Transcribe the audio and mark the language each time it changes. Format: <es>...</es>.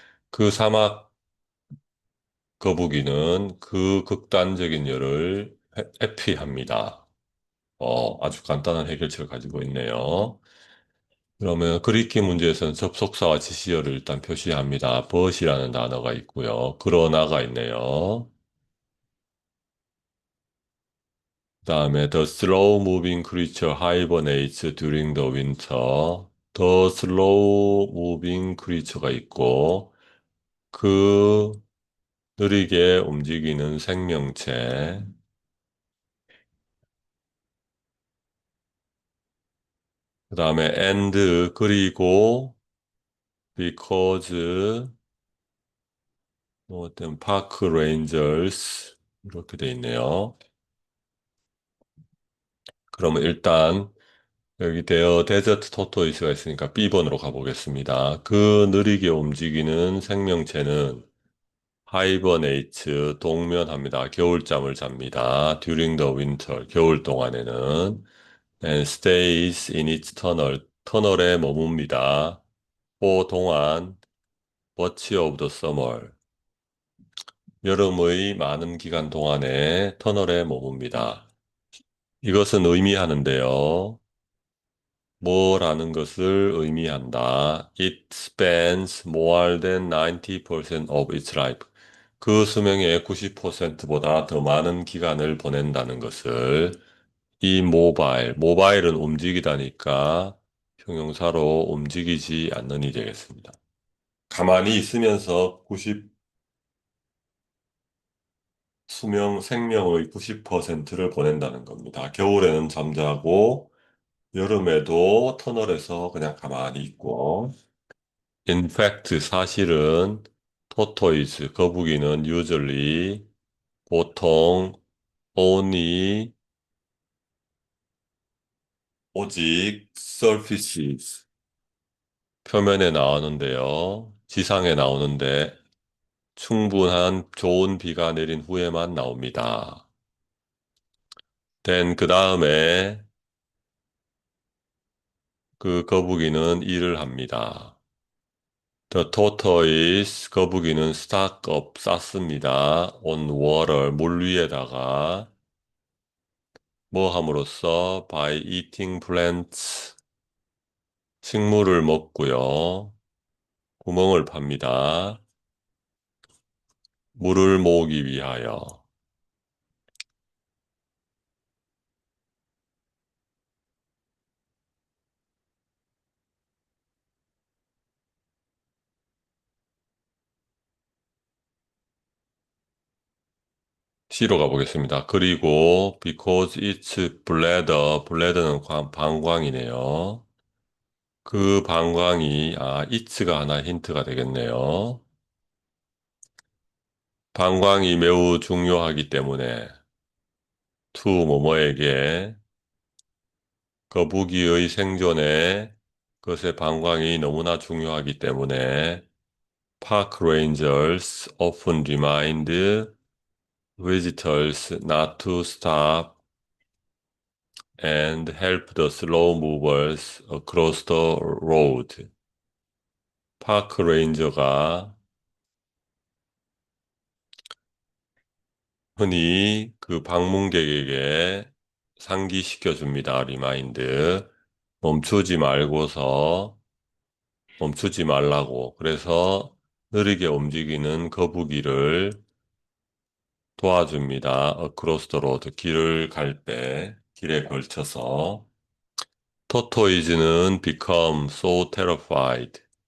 <ko>그 사막 거북이는 그 극단적인 열을 회피합니다. 아주 간단한 해결책을 가지고 있네요. 그러면 그리키 문제에서는 접속사와 지시어를 일단 표시합니다. but이라는 단어가 있고요. 그러나가 있네요. 그다음에</ko> <en>the slow moving creature hibernates during the winter. the slow moving creature</en> <ko>가 있고 그 느리게 움직이는 생명체. 그 다음에 and 그리고 because 뭐 어떤 park rangers 이렇게 돼 있네요. 그러면 일단 여기 대어 데저트 토토이스가 있으니까 B번으로 가보겠습니다. 그 느리게 움직이는 생명체는 하이버네이츠 동면합니다. 겨울잠을 잡니다.</ko> <en>during the winter</en> <ko>겨울 동안에는</ko> <en>and stays in its tunnel</en> <ko>터널에 머뭅니다. 그 동안</ko> <en>much of the summer</en> <ko>여름의 많은 기간 동안에 터널에 머뭅니다. 이것은 의미하는데요. 뭐라는 것을 의미한다.</ko> <en>It spends more than 90% of its life.</en> <ko>그 수명의 90%보다 더 많은 기간을 보낸다는 것을 이 모바일은 움직이다니까 형용사로 움직이지 않는 이 되겠습니다. 가만히 있으면서 생명의 90%를 보낸다는 겁니다. 겨울에는 잠자고 여름에도 터널에서 그냥 가만히 있고.</ko> <en>In fact,</en> <ko>사실은 거북이는 usually, 보통, only, 오직, surfaces, 표면에 나오는데요. 지상에 나오는데 충분한 좋은 비가 내린 후에만 나옵니다. 그 다음에 그 거북이는 일을 합니다.</ko> <en>The tortoise,</en> <ko>거북이는</ko> <en>stock up,</en> <ko>쌓습니다.</ko> <en>on water,</en> <ko>물 위에다가 뭐 함으로써</ko> <en>by eating plants,</en> <ko>식물을 먹고요. 구멍을 팝니다. 물을 모으기 위하여. C로 가보겠습니다. 그리고</ko> <en>because it's bladder,</en> <ko>bladder는 방광이네요. 그 방광이, it가 하나 힌트가 되겠네요. 방광이 매우 중요하기 때문에</ko> <en>to 뭐뭐에게 거북이의 생존에 그것의 방광이 너무나 중요하기 때문에 park rangers often remind visitors not to stop and help the slow movers across the road.</en> <ko>파크 레인저가 흔히 그 방문객에게 상기시켜 줍니다. 리마인드. 멈추지 말고서 멈추지 말라고. 그래서 느리게 움직이는 거북이를 도와줍니다.</ko> <en>across the road.</en> <ko>길을 갈 때, 길에 걸쳐서.</ko> <en>토토이즈는 become so terrified.</en>